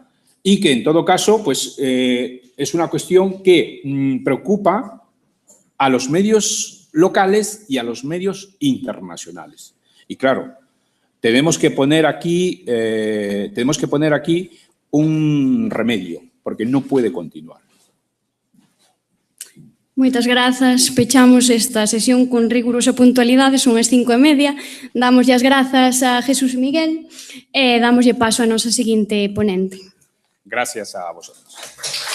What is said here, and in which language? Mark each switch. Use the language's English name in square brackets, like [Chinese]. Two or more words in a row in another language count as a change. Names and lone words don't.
[Spanish] Y que en todo caso, pues es una cuestión que preocupa a los medios locales y a los medios internacionales. Y claro, tenemos que poner aquí un remedio, porque no puede continuar. [Galician] Moitas grazas. Pechamos esta sesión con rigurosa puntualidade, son as 5:30. Damoslle as grazas a Jesús Miguel e damoslle paso a nosa seguinte ponente. [Spanish] Gracias a vosotros.